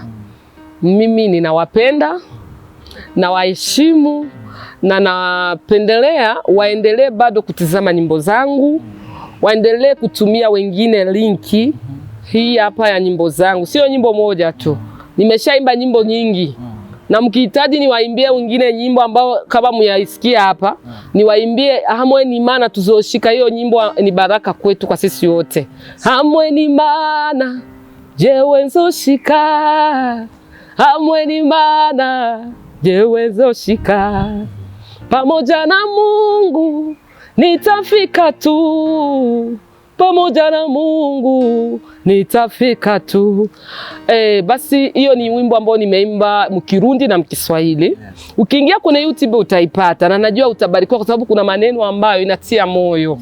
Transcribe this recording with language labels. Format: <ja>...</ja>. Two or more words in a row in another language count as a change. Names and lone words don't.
<sw>Mimi ninawapenda, nawaheshimu na napendelea waendelee bado kutizama nyimbo zangu, waendelee kutumia wengine linki hii hapa ya nyimbo zangu. Sio nyimbo moja tu. Nimeshaimba nyimbo nyingi. Na mkihitaji niwaimbie wengine nyimbo ambao kama myaisikia hapa, niwaimbie</sw> <rn>hamwe ni maana tuzoshika.</rn> <sw>Hiyo nyimbo ni baraka kwetu kwa sisi wote.</sw> <rn>Hamwe ni maana jewe nzoshika, hamwe ni maana jewe nzoshika,</rn> <sw>pamoja na Mungu nitafika tu, pamoja na Mungu nitafika tu. Basi hiyo ni wimbo ambao nimeimba mkirundi na mkiswahili. Ukiingia kwenye YouTube utaipata na najua utabarikiwa kwa sababu kuna maneno ambayo inatia moyo.</sw>